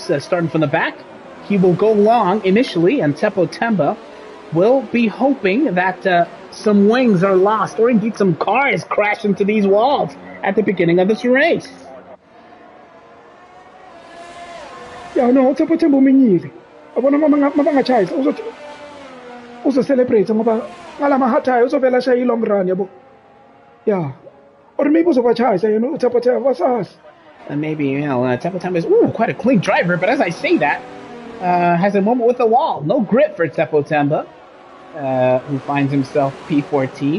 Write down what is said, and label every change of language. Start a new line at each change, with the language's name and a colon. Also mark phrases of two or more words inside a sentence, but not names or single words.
English: Starting from the back, he will go long initially, and Seppo Temba will be hoping that some wings are lost, or indeed some cars crash into these walls at the beginning of this race. Yeah, no,
Zulu: Seppo Temba uminyile abona mabangachayisa uzocelebrate ngoba ngalama
English: hard tire
Zulu: uzovela shaya i-
English: long run
Zulu: yabo.
English: Yeah, or maybe
Zulu: uzobachayisa Seppo Temba wasazi.
English: Maybe, Seppo Temba is quite a clean driver, but as I say that, has a moment with the wall. No grip for Seppo Temba, who finds himself P14.